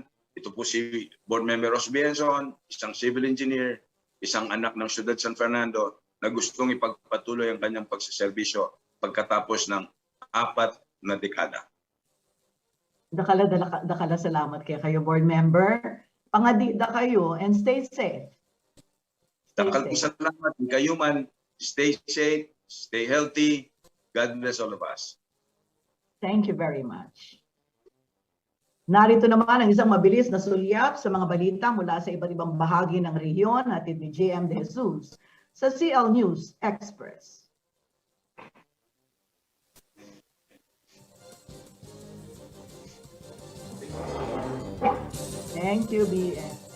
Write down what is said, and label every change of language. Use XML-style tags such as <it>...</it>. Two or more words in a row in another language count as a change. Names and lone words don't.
<tl>Ito po si Board Member Ros Benson, isang civil engineer, isang anak ng Siyudad San Fernando na gustong ipagpatuloy ang kanyang pagsiservisyo pagkatapos ng 4 na dekada.</tl> <pam>Dakala salamat kayo, Board Member. Pangadida kayo</pam> <en>and stay safe.</en> <pam>Dakal salamat kayo man.</pam> <en>Stay safe, stay healthy. God bless all of us. Thank you very much.</en> <tl>Narito naman ang isang mabilis na sulyap sa mga balita mula sa iba't ibang bahagi ng rehiyon hatid ni JM De Jesus sa CL News Express.</tl> <en>Thank you, BN.</en>